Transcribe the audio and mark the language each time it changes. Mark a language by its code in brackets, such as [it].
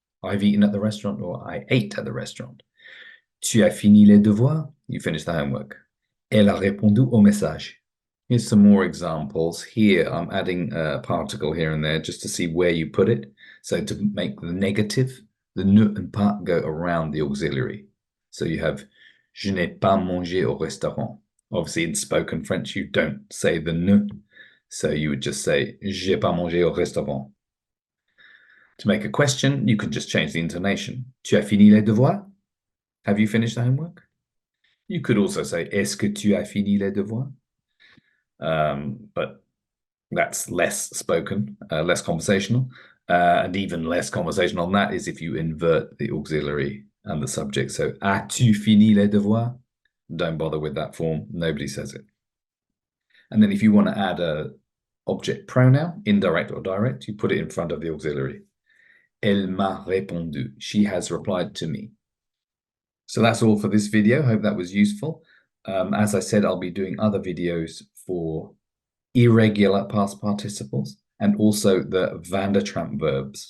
[en] I've eaten at the restaurant, or I ate at the restaurant. [fr] Tu as fini les devoirs. [en] You finished the homework. [fr] Elle a répondu au message. [en] Here's some more examples. Here, I'm adding a particle here and there just to see where you put it. So to make the negative, the ne and pas go around the auxiliary. So you have [fr] je n'ai pas mangé au restaurant. [en] Obviously, in spoken French, you don't say the ne. So you would just say [fr] j'ai pas mangé au restaurant. [en] To make a question, you can just change the intonation. [fr] Tu as fini les devoirs? [en] Have you finished the homework? You could also say [fr] est-ce que tu as fini les devoirs? [en] But that's less spoken, less conversational. And even less conversational than that is if you invert the auxiliary and the subject. [fr] So, as-tu fini les devoirs? [en] Don't bother with that form. Nobody says it. And then if you want to add a object pronoun, indirect or direct, you put it in front of the auxiliary. [fr] Elle m'a répondu. [en] She has replied to me. So that's all for this video. Hope that was useful. As I said, I'll be doing other videos for irregular past participles and also the Van der Tramp verbs.